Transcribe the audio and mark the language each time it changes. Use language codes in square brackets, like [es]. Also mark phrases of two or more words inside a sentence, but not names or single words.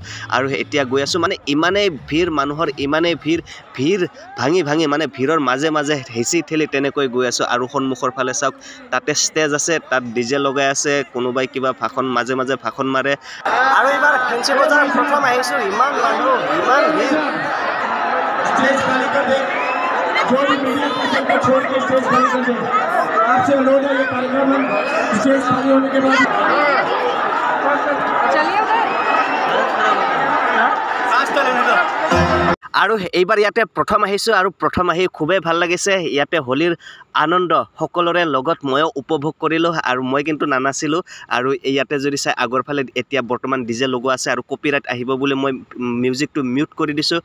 [as] আৰু এতিয়া গৈ আছোঁ, মানে ইমানেই ভিৰ, মানুহৰ ইমানেই ভিৰ ভাঙি মানে ভিৰৰ মাজে হেঁচি ঠেলি তেনেকৈ গৈ আছোঁ। আৰু সন্মুখৰ ফালে চাওক, তাতে ষ্টেজ আছে, তাত ডিজে লগাই আছে, কোনোবাই কিবা ভাষণ মাজে ভাষণ মাৰে। আৰু এইবাৰ ফেন্সি বজাৰ প্ৰথম আহিছোঁ, ইমান মানুহ, ইমান ভিৰ। [hi] जो भी मीडिया पर्सन को छोड़ के स्टेज खाली कर दें। आपसे अनुरोध है, ये कार्यक्रम हम स्टेज खाली होने के बाद [as] আৰু এইবাৰ ইয়াতে প্ৰথম আহিছোঁ আৰু প্ৰথম আহি খুবেই ভাল লাগিছে। ইয়াতে হোলীৰ আনন্দ সকলোৰে লগত ময়ো উপভোগ কৰিলোঁ। আৰু মই কিন্তু নানাছিলোঁ। আৰু ইয়াতে যদি চাই আগৰ ফালে এতিয়া বৰ্তমান ডিজে লগোৱা আছে আৰু কপিৰাইট আহিব বুলি মই মিউজিকটো মিউট কৰি দিছোঁ।